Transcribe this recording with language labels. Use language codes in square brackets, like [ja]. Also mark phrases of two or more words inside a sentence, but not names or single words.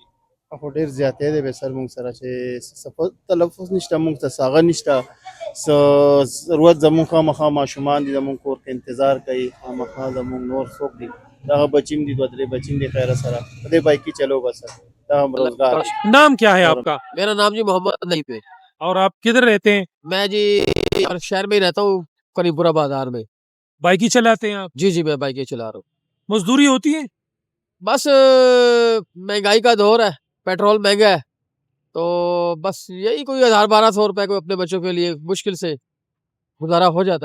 [ps] خو ډېر زیاتې دی به سر موږ سره چې څه تلفظ نشته، موږ ته څه هغه نشته، څه ضرورت زموږ خامخا ماشومان دي زموږ کور کې انتظار کوي، خامخا زموږ نور څوک دي دغه بچیم دي 2-3 بچیم دي خیره سره په دې بایکي چلو بس دا هم روزگار. [ur] نام کیا ہے آپ کا? میرا نام جی محمد نعیم ہے. اور آپ کدھر رہتے ہیں? میں جی شہر میں ہی رہتا ہوں، کریب‌پورہ بازار میں. بائیکی چلاتے ہیں آپ? جی میں بائیک چلا رہا ہوں. مزدوری ہوتی ہے? بس مہنگائی کا دور ہے، پیٹرول مہنگا ہے، تو بس یہی کوئی 1000-1200 روپے کو اپنے بچوں کے لیے مشکل سے گزارا ہو جاتا ہے.